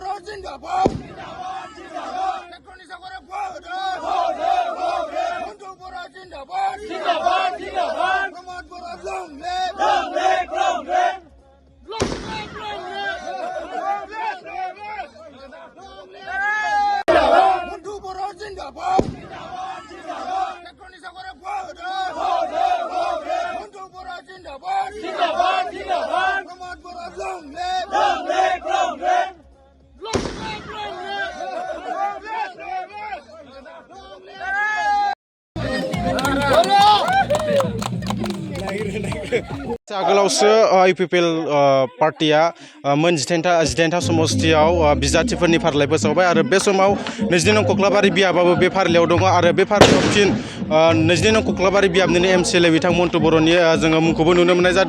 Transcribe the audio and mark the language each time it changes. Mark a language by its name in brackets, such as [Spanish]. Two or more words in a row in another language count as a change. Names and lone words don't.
[Hindi] जिंदाबाद टेक्ट्रनिक सागरे मंटू बरा जिंदाबाद प्रमोद बरा [English] long live [Hindi] मंटू बरा जिंदाबाद टेक्ट्रनिक सागरे मंटू बरा जिंदाबाद प्रमोद बरा [English] long live [Bodo] आगोलावसो इउपिपिएल पार्टिया मोन 18था समस्तियाव बिजाथिफोरनि फारिलाइ फोसावबाय आरो बे समाव 22 नं कक्लाबारि बियाबाबो बे फारिलाइयाव दङ आरो बे फारिलाइयाव फिन 22 नं कक्लाबारि बियाबनिनो एमसिएलए बिथां मन्टु बर'नि जोङो मुंखौबो नुनो मोननाय जादों।